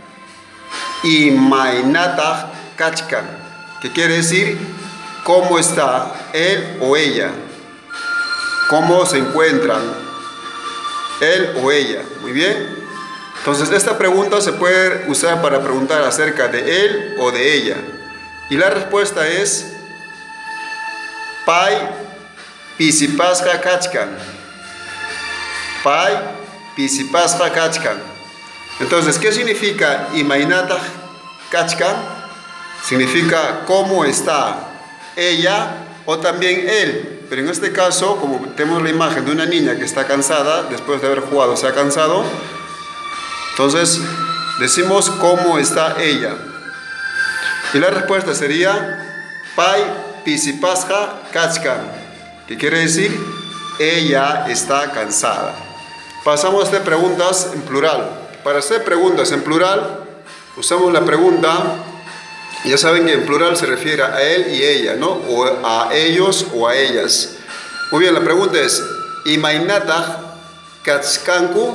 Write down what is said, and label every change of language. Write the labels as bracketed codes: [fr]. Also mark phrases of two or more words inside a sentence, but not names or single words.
[qu] Imainatah Kachkan, [es] que quiere decir cómo está él o ella, cómo se encuentran él o ella. Muy bien. Entonces esta pregunta se puede usar para preguntar acerca de él o de ella. Y la respuesta es [qu] Pai pisipasja kachkan. Pai pisipasja kachkan. [es] Entonces, ¿qué significa [qu] Imainatah Kachkan? [es] Significa cómo está ella o también él. Pero en este caso, como tenemos la imagen de una niña que está cansada, después de haber jugado se ha cansado, entonces decimos cómo está ella. Y la respuesta sería [qu] Pai pisipasja kachkan, [es] que quiere decir ella está cansada. Pasamos a hacer preguntas en plural. Para hacer preguntas en plural usamos la pregunta, ya saben que en plural se refiere a él y ella, ¿no? O a ellos o a ellas. Muy bien, la pregunta es [qu] Imainatah Kachkanku.